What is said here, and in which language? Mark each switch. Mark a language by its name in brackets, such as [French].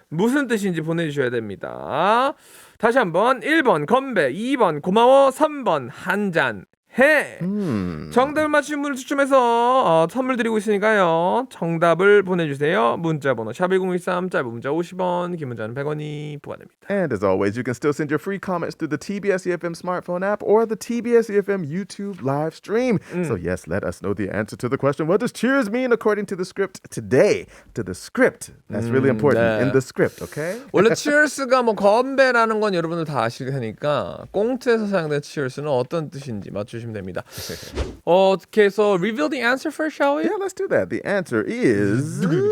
[Korean] 무슨 뜻인지 보내주셔야 됩니다. 다시 한번 1번 건배, 2번 고마워, 3번 한잔 해. 정답을 맞추신 분을 추첨해서 선물 드리고 있으니까요. 정답을 보내주세요. 문자번호 샵1013, 짧은 문자 50원, 긴 문자는 100원이 부과됩니다. [English] And as always, you can still send your free comments through the tbs-eFM smartphone app or the tbs-eFM YouTube live stream. So yes, let us know the answer to the question. What does cheers mean according to the script today? To the script. That's really important. [Korean] 네. [English] In the script, okay? [Korean] 원래 cheers가 뭐 건배라는 건 여러분들 다 아실 테니까 꽁트에서 사용된 cheers는 어떤 뜻인지 맞추시면 됩니다. [English] Okay, so reveal the answer first, shall we? Yeah, let's do that. The answer is...